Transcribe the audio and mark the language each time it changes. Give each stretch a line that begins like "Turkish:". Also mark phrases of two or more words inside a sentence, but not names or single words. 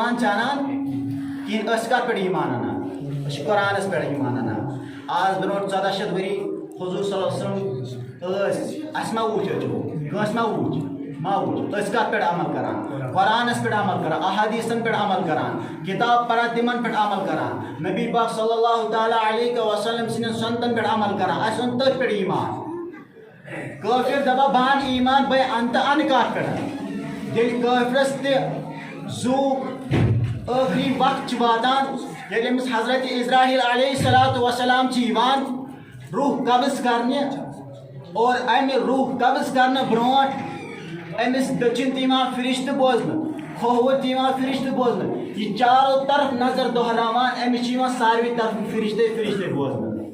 Kashmiri: چھِ انان کِہیٖنۍ أسۍ کتھ پٮ۪ٹھ ایٖمان انان أسۍ چھِ قۄرانس پٮ۪ٹھ ایٖمان انان آز برونٛٹھ 1400 ؤری حضوٗر
Arabic: صلی اللہ علیہ وسلم
Kashmiri: ٲسۍ اَسہِ ما وُچھ أچھو کٲنٛسہِ ما وُچھ أسۍ کتھ پٮ۪ٹھ عمل کران قۄرانس پٮ۪ٹھ عمل کران احادیٖثن پٮ۪ٹھ عمل کران کِتاب پران تِمن پٮ۪ٹھ عمل کران نبی پاک
Arabic: صلی اللہ تعالیٰ علیہ وسلم
Kashmiri: سٕنٛدٮ۪ن سنتن پٮ۪ٹھ عمل کران اَسہِ اوٚن تٔتھۍ پٮ۪ٹھ ایٖمان کٲفِر دپان بہٕ انہٕ ایٖمان بہٕ انہٕ تہٕ انہٕ کتھ پٮ۪ٹھ ییٚلہِ کٲفرس تہِ زوٗ ٲخری وقت چھُ واتان ییٚلہِ أمِس حضرت اسراییل
Arabic: علیہ الصلوۃ والسلام
Kashmiri: چھِ یِوان روح قبض کرنہِ اور امہِ روح قبض کرنہٕ برونٛٹھ أمِس چھِنہٕ تہِ یِوان فرشتہٕ بوزنہٕ کھووُر تہِ یِوان فرشتہٕ بوزنہٕ یہِ چارو طرف نظر دۄہراوان أمِس چھِ یِوان ساروٕے طرفہٕ فرشتے بوزنہٕ